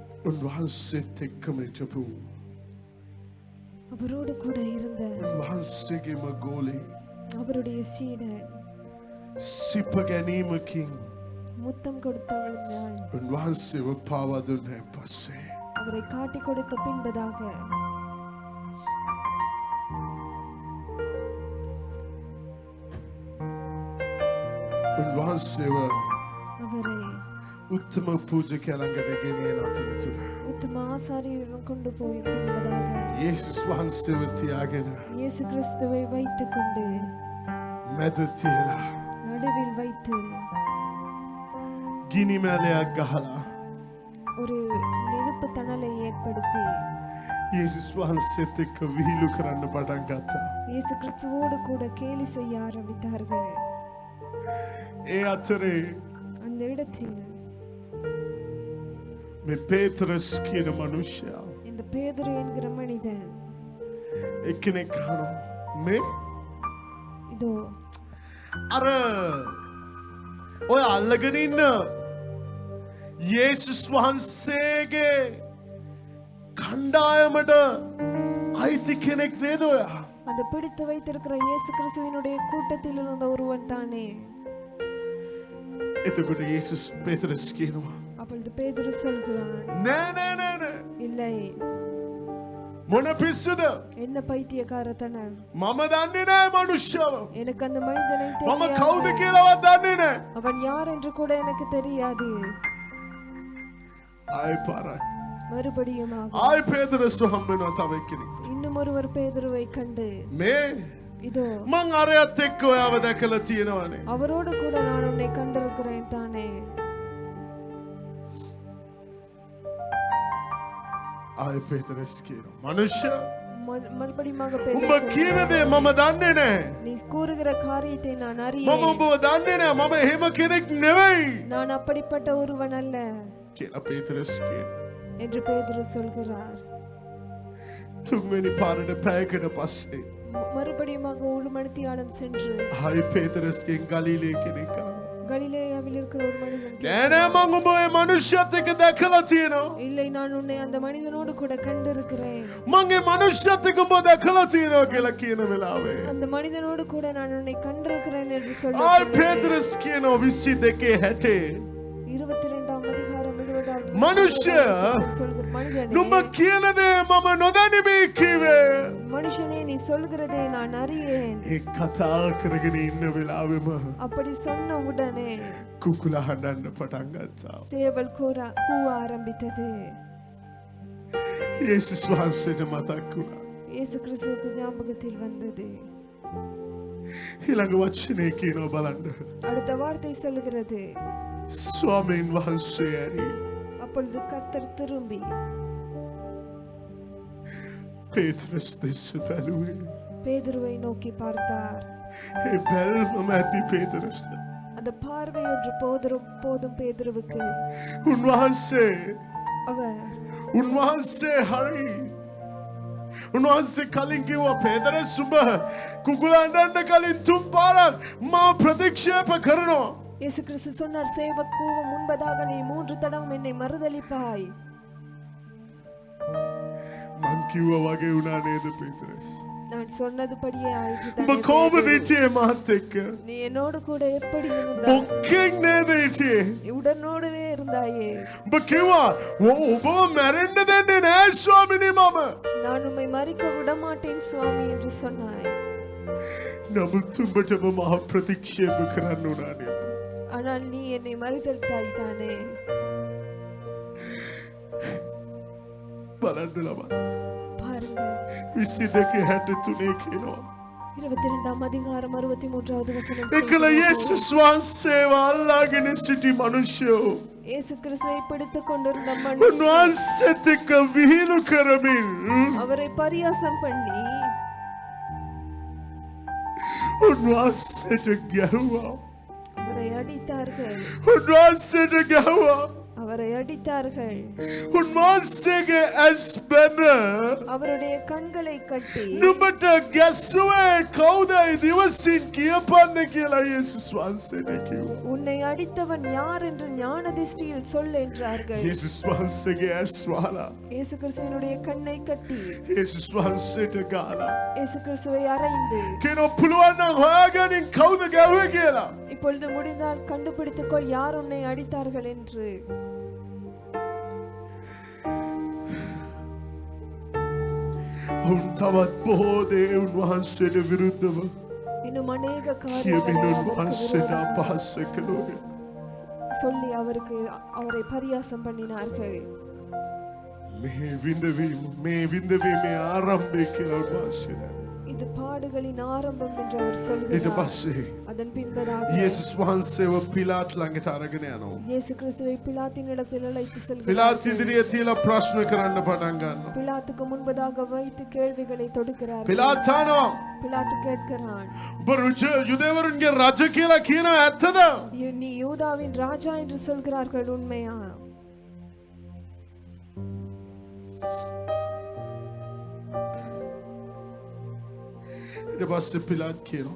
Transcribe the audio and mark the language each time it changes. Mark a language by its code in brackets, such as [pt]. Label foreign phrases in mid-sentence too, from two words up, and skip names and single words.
[si] උන්වහන්සේත් එක්කම හිටපු [ta] அவரோடு கூட இருந்த [si] උන්වහන්සේගේම ගෝලේ [ta] அவருடைய சீடன் [si] සිප ගැනීමකින් [ta] முத்தம் கொடுத்தவள் நான் [si] උන්වහන්සේව පාවා දුන්නේ පස්සේ [ta] அவரை காட்டி கொடுத்த பின்பதாக [si] උන්වහන්සේව [ta] அவரை [si] උත්තම පූජකයා ළඟට ගෙනියන අතරතුර [ta] உத்தம ஆசாரியரிடம் கொண்டு போய் பின்பதாக [si] යේසුස් වහන්සේව තියාගෙන [ta] இயேசு கிறிஸ்துவை வைத்துக் கொண்டு [si] මැද තියලා [ta] நடுவில் வைத்து [si] ගිනි මැලයක් ගහලා [ta] ஒரு நெருப்பு தணலை ஏற்படுத்தி [si] යේසුස් වහන්සේත් එක්ක විහිළු කරන්න පටන් ගත්තා. [ta] இயேசு கிறிஸ்துவோடு கூட கேலி செய்ய ஆரம்பித்தார்கள். [si] ඒ අතරේ [ta] அந்த இடத்தில் [si] මේ පේතරස් කියන මනුෂ්‍යයා [ta] இந்த பேதுரு என்கிற மனிதன் [si] එක්කෙනෙක් අහනවා මේ [ta] இதோ [si] අර ඔය අල්ලගෙන ඉන්න යේසුස් වහන්සේගේ කණ්ඩායමට අයිති කෙනෙක් නේද ඔයා? [ta] அந்த பிடித்து வைத்திருக்கிற இயேசு கிறிஸ்துவினுடைய கூட்டத்தில் இருந்த ஒருவன் தானே. [si] එතකොට යේසුස් පේතරස් කියනවා [ta] அப்பொழுது பேதுரு சொல்கிறான் [si] නෑ නෑ නෑ නෑ [ta] இல்லை [si] මොන පිස්සුද? [ta] என்ன பைத்தியக்காரத்தனம், [si] මම දන්නේ නෑ මනුෂ්‍යව. [ta] எனக்கு அந்த மனிதனை [si] මම [ta] தெரியாது, [si] කවුද කියලාවත් දන්නේ නෑ. [ta] அவன் யார் என்று கூட எனக்கு தெரியாது. [si] ආයෙ පාරක් [ta] மறுபடியுமாக [si] ආයෙ පේතරස් හම්බ වෙනවා තව එක්කෙනෙක්. [ta] இன்னும் ஒருவர் பேதுருவை கண்டு [si] මේ [ta] இதோ [si] මං අරයත් එක්ක ඔයාව දැකලා තියෙනවනේ. [ta] அவரோடு கூட நான் உன்னை கண்டிருக்கிறேன் தானே. [si] ආයෙ පේතරස් කියනවා මනුෂ්‍ය [ta] மறுபடியுமாக [si] උඹ [ta] பேதுரு [si] කියන දේ මම දන්නේ නෑ. [ta] நீ கூறுகிற காரியத்தை நான் [si] මම [ta] அறியேன், [si] උඹව දන්නේ නෑ. මම එහෙම කෙනෙක් නෙවෙයි [ta] நான் அப்படிப்பட்ட ஒருவன் அல்ல [si] කියලා පේතරස් කියනවා. [ta] என்று பேதுரு சொல்கிறார். [si] තුන්වෙනි පාරට පැයකට පස්සේ [ta] மறுபடியுமாக ஒரு மணித்தியாலம் சென்று [si] ආයෙ පේතරස්ගෙන් ගලීලේ කෙනෙක් ආවා. [ta] கலிலேயாவில் இருக்கிற ஒரு மனிதன் [si] නෑ නෑ මං උඹ ඔය මනුෂ්‍යත් එක්ක දැකලා තියෙනවා. [ta] இல்லை, நான் உன்னை அந்த மனிதனோடு கூட கண்டிருக்கிறேன், [si] මං ඒ මනුෂ්‍යත් එක්ක උඹ දැකලා තියෙනවා කියලා කියන වෙලාවේ [ta] அந்த மனிதனோடு கூட நான் உன்னை கண்டிருக்கிறேன் என்று [si] ආයෙ [ta] சொல்ல [si] පේතරස් කියනවා 22:60 [ta] 22ஆம் அதிகாரம் 20வது மனுஷ சொல்கிற மனிதனே, [si] නුඹ කියන දේ මම නොදනිමි කිව්වේ. [ta] மனுஷனே நீ சொல்கிறதை நான் அறியேன். [si] ඒ කතා කරගෙන ඉන්න වෙලාවෙම [ta] அப்படி சொன்ன உடனே [si] කුකුලා හඬන්න පටන් ගත්තා. [ta] சேவல் கூவ ஆரம்பித்தது. [si] යේසුස් වහන්සේට මතක් වුණා. [ta] இயேசு கிறிஸ்துவுக்கு ஞாபகத்தில் வந்தது. [si] ඊළඟ වචනේ කියනවා බලන්න. [ta] அடுத்த வார்த்தை சொல்கிறது, [si] ස්වාමීන් වහන්සේ ඇරි [ta] அப்பொழுது கர்த்தர் திரும்பி [si] පේතරස් දෙස බැලුවේ. [ta] பேதுருவை நோக்கி பார்த்தார். [si] ඒ බැල්මම ඇති පේතරස්ට. [ta] அந்த பார்வை ஒன்று போதும் பேதுருவுக்கு. [si] උන්වහන්සේ [ta] அவர் [si] හරි. උන්වහන්සේ කලින් කිව්වා පේතරස් උඹ කුකුලා හඬන්න කලින් 3 පාරක් මා ප්‍රතික්ෂේප කරනවා. [ta] இயேசு கிறிஸ்து சொன்னார், சேவல் கூவ முன்பதாக நீ 3 தடவை என்னை மறுதலிப்பாய். [si] මං කිව්වා වගේ වුණා නේද පේතරස්? [ta] நான் சொன்னதுபடியே ஆயிற்று [si] උඹ [ta] தானே [si] කොහොමද [ta] பேதுரு? [si] හිටියේ මාත් එක්ක? [ta] நீ என்னோடு கூட எப்படி இருந்தாய்? [si] බොක්කෙන් නේද හිටියේ? [ta] நீ உடனோடவே இருந்தாயே. [si] උඹ කිව්වා ඔබව මැරෙන්න දෙන්නේ නෑ ස්වාමිනේ මම. [ta] நான் உம்மை மறிக்க விட மாட்டேன் சுவாமி என்று சொன்னாய். [si] නමුත් උඹටම මහ ප්‍රතික්ෂේප කරන්න උනා නේද? [ta] ஆனால் நீ என்னை மறுதலித்தாய் தானே. [si] බලන්න ළමයි. [ta] பாருங்கள் [si] 22:63 කියනවා. [ta] 22ஆம் அதிகாரம் 63வது வசனம் [si] එකල [ta] சொல்கிறது, [si] යේසුස් වහන්සේව අල්ලාගෙන සිටි මිනිසයෝ [ta] இயேசு கிறிஸ்துவை பிடித்துக் கொண்டிருந்த மனுஷன் [si] උන්වහන්සේත් එක්ක විහිළු කරමින් [ta] அவரை பரியாசம் பண்ணி [si] උන්වහන්සේට ගැහුවා. [ta] அவரை அடித்தார்கள். [si] උන්වහන්සේට ගැහුවා. [ta] அவரை அடித்தார்கள். [si] උන්වහන්සේගේ ඇස් බැඳ [ta] அவருடைய கண்களை கட்டி [si] නුඹට ගැස්සුවේ කවුද දිවසින් කියපන්න කියලා යේසුස් වහන්සේට කිව්වා. [ta] உன்னை அடித்தவன் யார் என்று ஞான திருஷ்டியில் சொல் என்றார்கள். [si] යේසුස් වහන්සේගේ ඇස් වහලා [ta] இயேசு கிறிஸ்துவினுடைய கண்ணை கட்டி [si] යේසුස් වහන්සේට ගාලා [ta] இயேசு கிறிஸ்துவை அறைந்து [si] කියනවා පුළුවන් නම් හොයාගනින් කවුද ගැව්වේ කියලා. [ta] இப்பொழுது முடிந்தால் கண்டுபிடித்துக்கொள் யார் உன்னை அடித்தார்கள் என்று. [si] උන් තවත් බොහෝ දේ උන්වහන්සේට විරුද්ධව [ta] இன்னும் அநேக [si] කියමින් [ta] காரியங்களை [si] උන්වහන්සේට අපහාස කළෝය. [ta] சொல்லி அவரை பரியாசம் பண்ணினார்கள். [si] මේ විඳවීමේ ආරම්භය කියලා උන්වහන්සේ [ta] இது பாடுகளின் ஆரம்பம் என்று அவர் [si] ඊට [ta] சொல்கிறார். [si] පස්සේ [ta] அதன் பின்பதாக [si] යේසුස් වහන්සේව පිලාත් ළඟට අරගෙන යනවා. [ta] இயேசு கிறிஸ்துவை பிலாத்தின் இடத்தில் அழைத்து செல்கிறார். [si] පිලාත් ඉදිරියේ තියලා ප්‍රශ්න කරන්න පටන් ගන්නවා. [ta] பிலாத்துக்கு முன்பதாக வைத்து கேள்விகளை தொடுக்கிறார். [si] පිලාත් අහනවා [ta] பிலாத்து கேட்கிறான், [si] ඔබ යුදෙවරුන්ගේ රජ කියලා කියනවා ඇත්තද? [ta] நீ யூதாவின் ராஜா என்று சொல்கிறார்கள் உண்மையா? [si] ඊට පස්සේ පිලාත් කියනවා